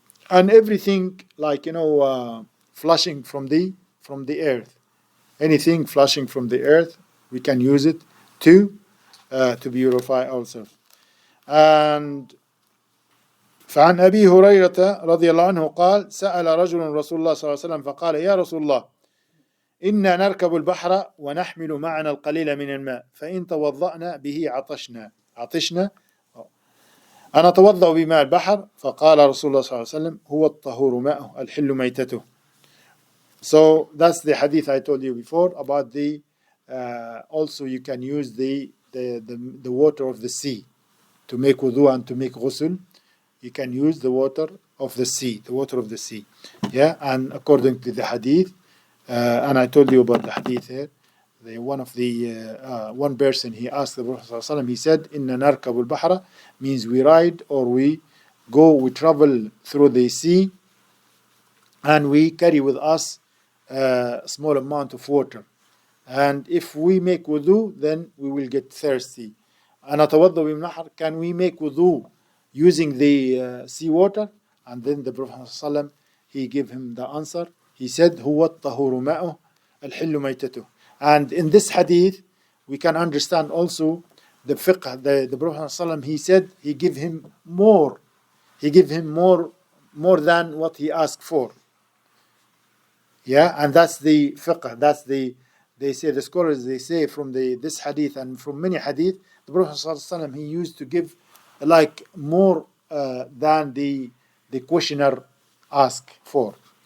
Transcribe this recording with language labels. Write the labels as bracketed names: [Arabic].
[English] and everything like flushing from the earth, anything flushing from the earth, we can use it to purify ourselves. [Arabic] And فعن أبي هريرة رضي الله عنه قال سأل رجل رسول الله صلى الله عليه وسلم فقال يا رسول الله إنا نركب البحر ونحمل معنا القليل من الماء فإن توضأنا به عطشنا أنا أتوضأ بماء البحر فقال رسول الله صلى الله عليه وسلم هو الطهور ماءه الحل ميتته. [English] So that's the hadith I told you before about the also you can use the water of the sea to make wudu and to make ghusl. You can use the water of the sea, yeah. And according to the hadith, and I told you about the hadith here, one person he asked the Prophet ﷺ, he said, [Arabic] "Inna narkabul bahra," [English] means we ride or we travel through the sea, and we carry with us a small amount of water. And if we make wudu, then we will get thirsty. [Arabic] أَنَتَوَضَّأُ بِالنَّهْرِ, [English] can we make wudu using the sea water? And then the Prophet ﷺ, he gave him the answer. [Arabic] He said, هُوَ الطَّهُورُ مَاءُهُ الْحِلُّ مَيْتَتُهُ. [English] And in this hadith, we can understand also the fiqh. The Prophet ﷺ, he said, he give him more than what he asked for. Yeah, and that's the fiqh. They say, the scholars, they say from this hadith and from many hadith, the Prophet ﷺ, he used to give like more than the questioner asked for.